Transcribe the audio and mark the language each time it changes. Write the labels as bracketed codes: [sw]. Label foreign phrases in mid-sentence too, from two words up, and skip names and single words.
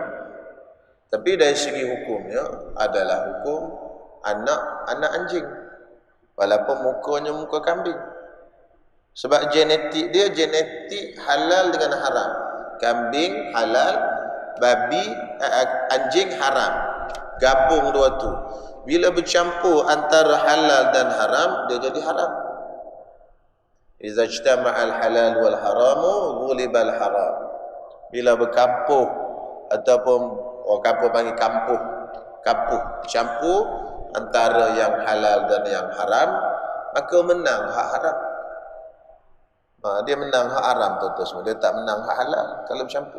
[ms] Tapi dari segi hukumnya adalah hukum anak anjing, walaupun mukanya muka kambing. Sebab genetik dia genetik halal dengan haram. Kambing halal, babi anjing haram. Gabung dua tu. Bila bercampur antara halal dan haram, dia jadi haram. [ar] إذا اجتمع الحلال والحرام غلب الحرام. [ms] Bila berkampuh ataupun orang kampung panggil kampuh, campur antara yang halal dan yang haram, maka menang hak haram. Dia menang hak haram tuan-tuan semua, dia tak menang hak halal kalau bercampur.